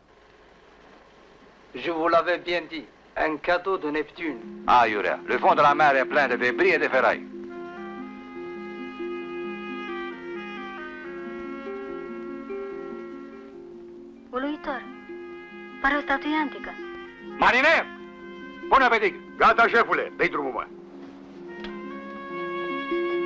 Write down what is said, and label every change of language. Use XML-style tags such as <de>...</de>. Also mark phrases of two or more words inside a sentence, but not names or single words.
<fr>Je vous l'avais bien dit. Un cadeau de Neptune. Aiurea, le fond de la mer est plein de débris et de ferraille.</fr> <ro>Uluitor. Pare o statuie antică. Mariner! Pune pe dig! Gata, șefule, dă-i drumul, mă.</ro>